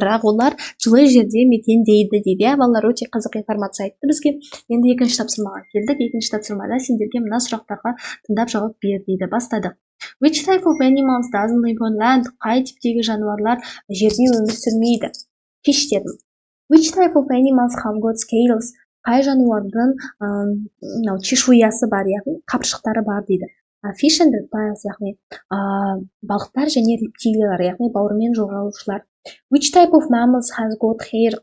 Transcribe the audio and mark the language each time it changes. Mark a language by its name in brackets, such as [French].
[Kazakh] Бірақ олар жылы жерде мекендейді дейді. Балалар өте қызық информация айтты бізге. Енді екінші тапсырмаға келдік. Екінші тапсырмада сендерге мына сұрақтарға тыңдап жауап бер дейді. Бастадық. [English] Which type of animals doesn't live on land? [Kazakh] Қай типтегі жануарлар жерде өмір сүрмейді? Fish дедім. [English] Which type of animals have got scales? [Kazakh] Қай жануардың чешуясы бар, яғни қапшықтары бар дейді. [English] Fish and reptiles, [Kazakh] яғни балықтар және рептилиялар, яғни бауырымен жорғалаушылар. [English] Which type of mammals has got hair?